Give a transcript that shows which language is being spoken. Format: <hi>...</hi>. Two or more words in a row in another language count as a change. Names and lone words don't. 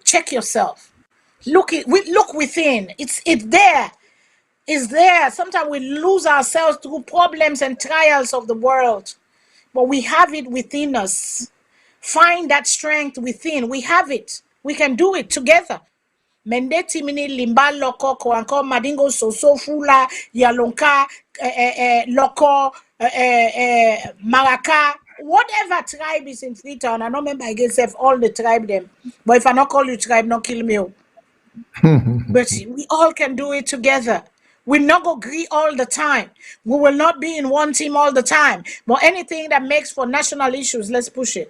<en>Check yourself. Look within. It's there. It's there. Sometimes we lose ourselves through problems and trials of the world, but we have it within us. Find that strength within. We have it. We can do it together. Mendeti mini limba loko ko anko madingo soso fula ya lonka loko Maraka, whatever tribe is in Freetown. I don't remember against all the tribe them. But if I not call you tribe, not kill me. But we all can do it together. We not go agree all the time. We will not be in one team all the time. But anything that makes for national issues, let's push it.</en>